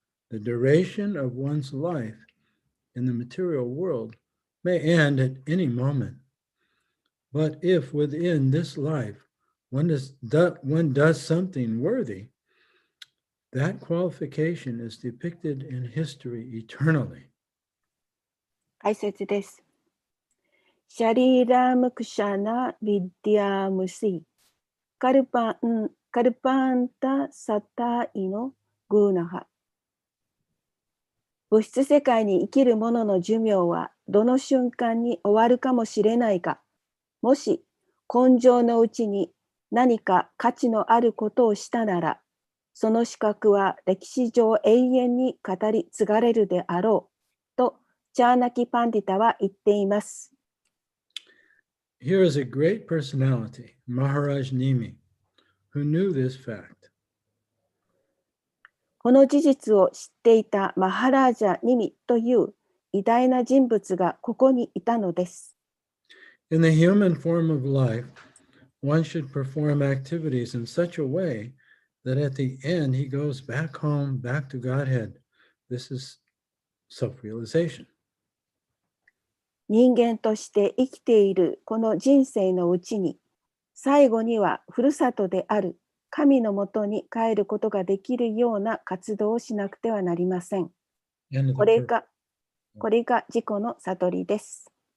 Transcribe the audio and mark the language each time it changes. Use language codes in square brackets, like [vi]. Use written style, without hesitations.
[en] The duration of one's life in the material world may end at any moment. But if within this life one does something worthy, that qualification is depicted in history eternally. [ja] 解説です。 [sa] シャリーラムクシャナ・ビディアムシカルパンタ・サタイのグーナハ。 [ja] 物質世界に生きる者の寿命はどの瞬間に終わるかもしれないが、もし根性のうちに何か価値のあることをしたなら、その資格は歴史上永遠に語り継がれるであろうとチャーナキ・パンディタは言っています。 [en] Here is a great personality, Maharaj Nimi, who knew this fact. [ja] この事実を知っていたマハラージャ・ニミという偉大な人物がここにいたのです。 [en] In the human form of life, one should perform activities in such a way that at the end he goes back home, back to Godhead. This is self-realization. [ja] 人間として生きているこの人生のうちに、最後にはふるさとである神のもとに帰ることができるような活動をしなくてはなりません。これが自己の悟りです。